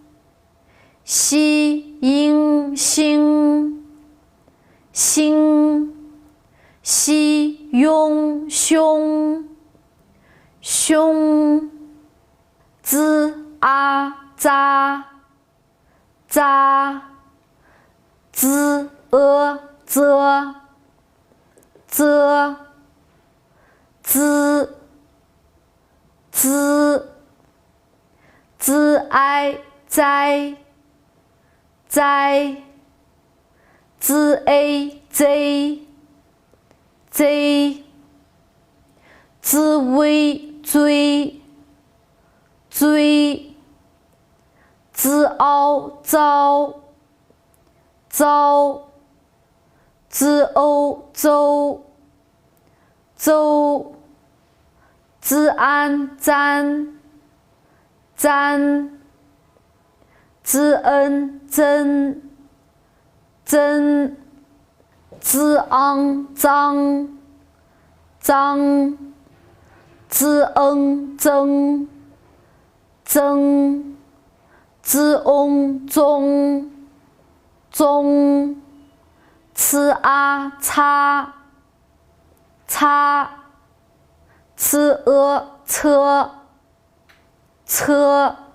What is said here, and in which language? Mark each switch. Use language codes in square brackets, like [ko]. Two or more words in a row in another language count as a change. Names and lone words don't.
[zh] 西应，星，星，西庸，凶，凶，滋啊，扎，扎，滋啧，啧，滋，滋，滋哀，哉，哉， z a z z z v 追追 z ao 遭遭 z o 周周 z an 簪簪 z n 增增 z ang 脏脏 z n 增增 z ong 宗宗 c a 擦擦 c e 车车